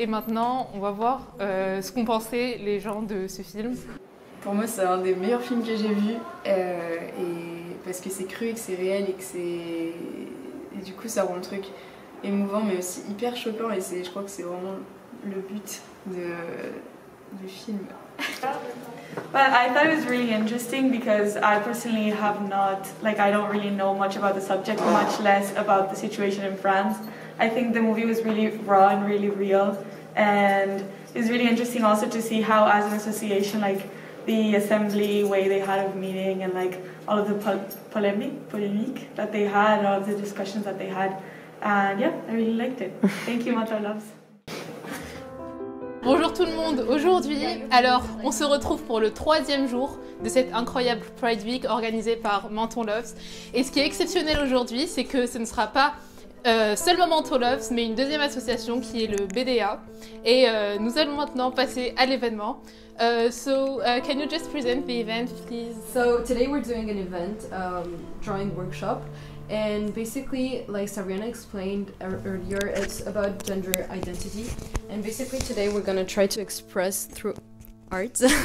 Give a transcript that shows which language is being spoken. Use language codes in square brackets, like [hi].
[fr] Et maintenant, on va voir ce qu'ont pensé les gens de ce film. Pour moi, c'est un des meilleurs films que j'ai vus, parce que c'est cru, et que c'est réel, et du coup, ça rend le truc émouvant, mais aussi hyper choquant, et je crois que c'est vraiment le but du film. [en] Well, I thought it was really interesting because I personally have not, I don't really know much about the subject, much less about the situation in France. I think the movie was really raw and really real, and it was really interesting also to see how, as an association, the assembly way they had of meeting and all of the polemique that they had, all of the discussions that they had, and yeah, I really liked it. Thank you, Mental Loves. [fr] Bonjour tout le monde, aujourd'hui, alors on se retrouve pour le 3e jour de cette incroyable Pride Week organisée par Menton Loves. Et ce qui est exceptionnel aujourd'hui, c'est que ce ne sera pas seulement Menton Loves, mais une deuxième association qui est le BDA. Et nous allons maintenant passer à l'événement. [en] Can you just present the event, please? So today we're doing an event, drawing workshop. And basically, like Sabrina explained earlier, it's about gender identity. And basically today we're gonna try to express through art.